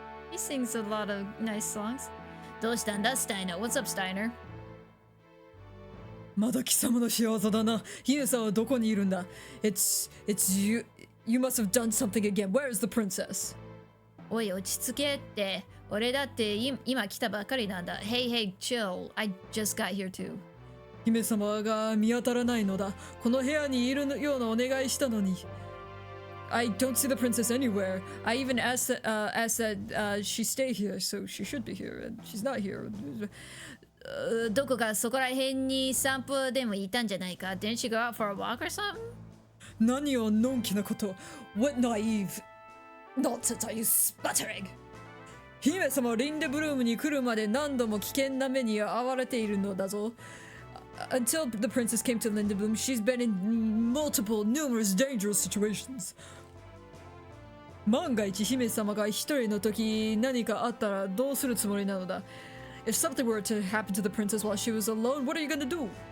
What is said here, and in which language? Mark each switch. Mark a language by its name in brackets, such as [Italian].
[English] He sings a lot of nice songs. [Japanese] どうしたんだ, Steiner? [English] What's up, Steiner? [Japanese] まだ貴様の仕業だな。姫さんはどこにいるんだ? [English] It's you. You must have done something again. Where is the princess? [Japanese] おい、落ち着けって。俺だって今来たばかりなんだ。 [English] Hey, hey, chill. I just got here too. [Japanese] 姫様が見当たらないのだ。この部屋にいるようなお願いしたのに。 [English] I don't see the princess anywhere. I even asked that she stay here, so she should be here, and she's not here. [Japanese] どこかそこら辺に散歩でもいたんじゃないか? [English] Didn't she go out for a walk or something? [Japanese] 何をのんきなこと。 [English] What naive nonsense are you sputtering? [Japanese] 姫様、リンデブルームに来るまで何度も危険な目に遭われているのだぞ。 [English] Until the princess came to Lindebloom, she's been in numerous dangerous situations. [Japanese] 万が一姫様が一人の時何かあったらどうするつもりなのだ? [English] If something were to happen to the princess while she was alone, what are you gonna do?